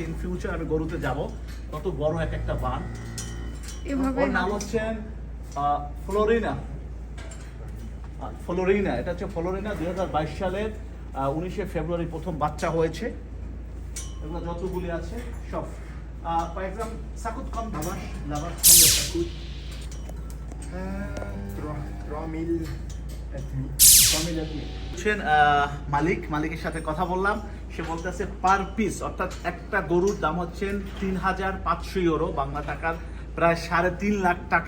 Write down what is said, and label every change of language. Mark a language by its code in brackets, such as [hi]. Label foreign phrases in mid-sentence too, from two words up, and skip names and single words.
[en] in future [bn] আমি গরুতে যাব। কত বড় একটা বান। এভাবে ওর নাম হচ্ছে ফ্লোরিনা। ফ্লোরিনা, এটা হচ্ছে ফ্লোরিনা। 2022 সালের 19শে ফেব্রুয়ারি প্রথম বাচ্চা হয়েছে। এগুলো যতগুলি আছে সব [fr] par exemple, ça coûte comme la vache combien ça coûte? 3,000 [bn] মালিকের সাথে কথা বললাম। সে বলতেছে [en] per piece, [bn] অর্থাৎ একটা গরুর দাম হচ্ছে 3,500 ইউরো, বাংলা টাকার প্রায় 3.5 লাখ টাকা।